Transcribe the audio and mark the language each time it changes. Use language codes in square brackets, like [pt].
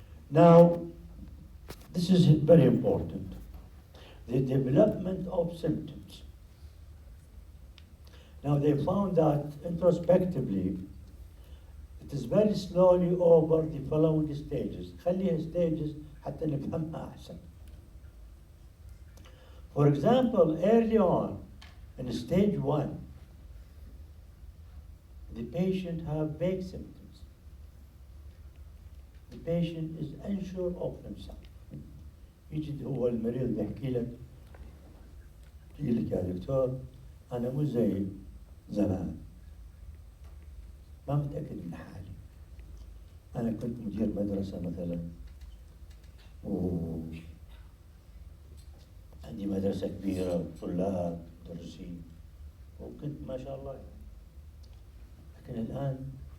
[en] Now, this is very important. The development of symptoms. Now they found that introspectively, it is very slowly over the following stages. [ar] خليها stages حتى نفهمها أحسن. [en] For example, early on, in stage 1, the patient have vague symptoms. The patient is unsure of himself. [ar] يجي هو المريض بيحكي لك يا دكتور أنا مو زي زمان، ما متأكد من حالي. أنا كنت مدير مدرسة مثلا وعندي مدرسة كبيرة طلاب مدرسين وكنت ما شاء الله، لكن الآن